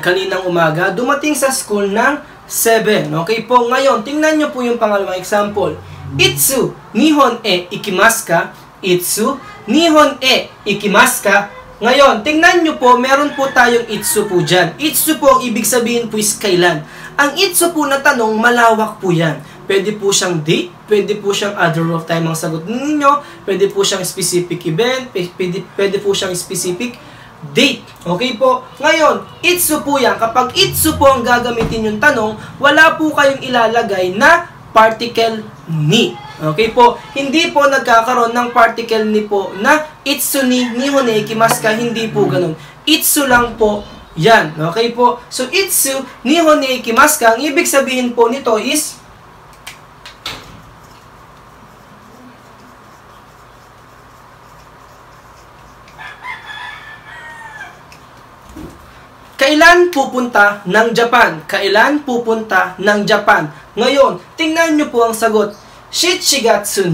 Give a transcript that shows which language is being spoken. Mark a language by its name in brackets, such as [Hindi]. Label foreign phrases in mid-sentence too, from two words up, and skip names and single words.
[Filipino] Kaninang umaga, dumating sa school ng 7. Okay po, ngayon, tingnan nyo po yung pangalawang example. [Japanese] いつ、日本へ行きますか？いつ、日本へ行きますか? [Filipino] Ngayon, tingnan nyo po, meron po tayong itsu po dyan. Itsu po, ibig sabihin po is kailan. Ang itsu po na tanong, malawak po yan. Pwede po siyang date, pwede po siyang [English] other of time [Filipino] ang sagot ninyo, pwede po siyang [English] specific event, [Filipino] pwede po siyang [English] specific date. [Filipino] Okay po? Ngayon, itsu po yan. Kapag itsu po ang gagamitin yung tanong, wala po kayong ilalagay na particle ni. Okay po? Hindi po nagkakaroon ng particle ni po na [Japanese] いつに日本へ行きますか. [Filipino] Hindi po ganun. Itsu lang po yan. Okay po? So, [Japanese] いつ日本へ行きますか. [Filipino] Ang ibig sabihin po nito is kailan pupunta ng Japan? Kailan pupunta ng Japan? Ngayon, tingnan nyo po ang sagot.